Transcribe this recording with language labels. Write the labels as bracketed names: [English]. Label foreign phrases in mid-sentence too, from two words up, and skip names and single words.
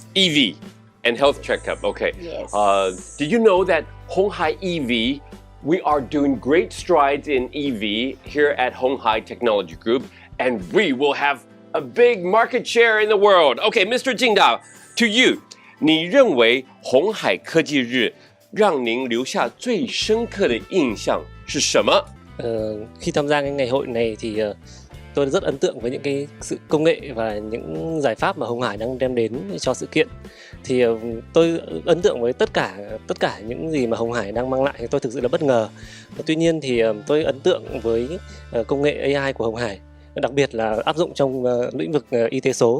[English] EV and health checkup, okay. Yes. Did you know that Honghai EV, we are doing great strides in EV here at Honghai Technology Group, and we will have a big market share in the world. Okay, Mr. Jingda, to you, [Chinese] 你认为鸿海科技日让您留下最深刻的印象是什么？ [Vietnamese] Khi tham gia cái ngày hội này thì tôi rất ấn tượng với những cái sự công nghệ và những giải pháp mà鸿Hải đang đem đến cho sự kiện. Thì tôi ấn tượng với tất cả những gì mà鸿Hải đang mang lại, thì tôi thực sự là bất ngờ. Tuy nhiên thì tôi ấn tượng với công nghệ AI của鸿Hải, đặc biệt là áp dụng trong lĩnh vực y tế số.